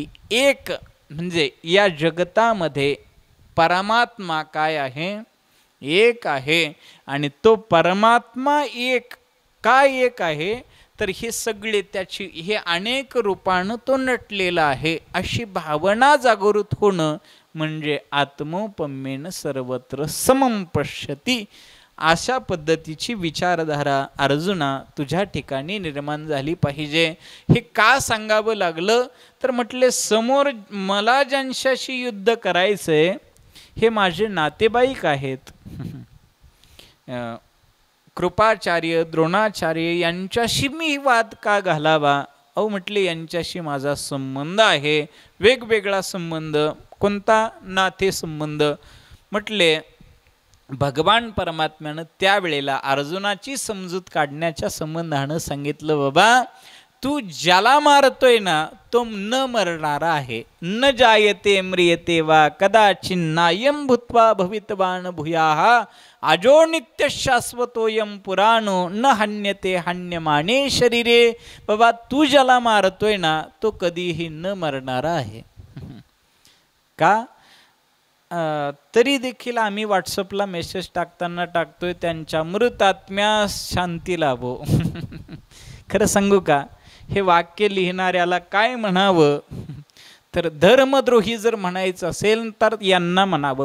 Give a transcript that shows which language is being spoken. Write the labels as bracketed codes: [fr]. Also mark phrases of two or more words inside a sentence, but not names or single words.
[mr] एक म्हणजे या जगतामध्ये परमात्मा काय आहे, एक आहे. आणि तो परमात्मा एक काय एक आहे तर हे सगळे त्याची हे अनेक रूपानं तो नटलेला आहे अशी भावना जागृत होणं म्हणजे [sa] आत्मोपम्येन सर्वत्र समम पश्यती [mr] अशा पद्धतीची विचारधारा अर्जुना तुझ्या ठिकाणी निर्माण झाली पाहिजे. हे का सांगावं लागलं तर म्हटले समोर मला ज्यांच्याशी युद्ध करायचंय हे माझे नातेवाईक आहेत. कृपाचार्य, द्रोणाचार्य यांच्याशी मी वाद का घालावा. अहो म्हटले यांच्याशी माझा संबंध आहे, वेगवेगळा संबंध. कोणता, नाते संबंध. म्हटले भगवान परमात्म्यानं त्यावेळेला अर्जुनाची समजूत काढण्याच्या संबंधानं सांगितलं बाबा तू ज्याला मारतोय ना तो न मरणारा आहे. [sa] न जायते म्रियते वा कदाचिन्नायं भूत्वा भवितवान भूयाः अजो नित्य शाश्वतोयम पुराणो न हन्यते हन्यमाने शरीरे. [mr] बाबा तू ज्याला मारतोय ना तो कधीही न मरणारा आहे. का तरी देखील आम्ही व्हॉट्सअपला मेसेज टाकताना टाकतोय त्यांच्या मृतात्म्यास शांती लाभो. खरं सांगू का हे वाक्य लिहिणाऱ्याला काय म्हणावं तर धर्मद्रोही जर म्हणायचं असेल तर यांना म्हणावं.